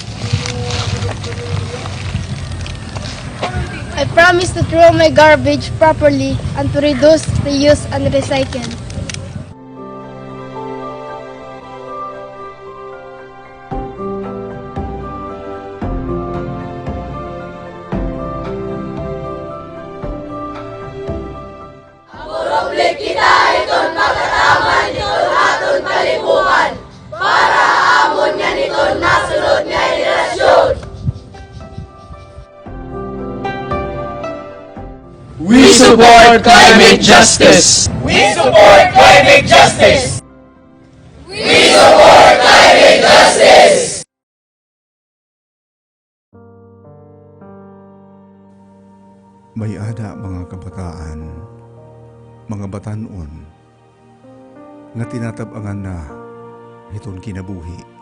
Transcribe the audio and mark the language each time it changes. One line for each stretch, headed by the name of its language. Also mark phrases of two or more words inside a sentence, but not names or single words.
English: I promise to throw my garbage properly and to reduce, reuse, and recycle.
Waray: Public kita iton pagkataman iton aton kalibukan para amon nga niton nasunod nga henerasyon.
English: We support climate justice! We support climate justice! We support climate justice!
Waray: May ada mga kabataan, mga batanon, nga tinatabangan na iton kinabuhi.